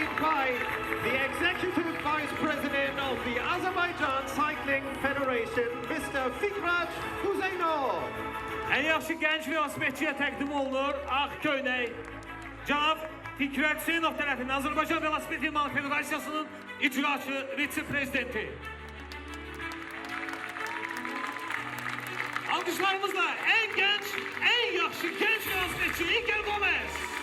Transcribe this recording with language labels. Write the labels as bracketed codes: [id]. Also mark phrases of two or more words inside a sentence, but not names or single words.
[en] by the Executive Vice President of the Azerbaijan Cycling Federation, Mr. Fikrat Huseynov. [az] En yaxşı genç velosipedçiyə təqdim olunur ağ köynək. Cənab Fikret Hüseynov tərəfindən Azərbaycan Velosiped İdman Federasiyasının icraçı vitse-prezidenti. Alkışlarımızla en genç, en yaxşı genç velosipedçi Iker Gomez.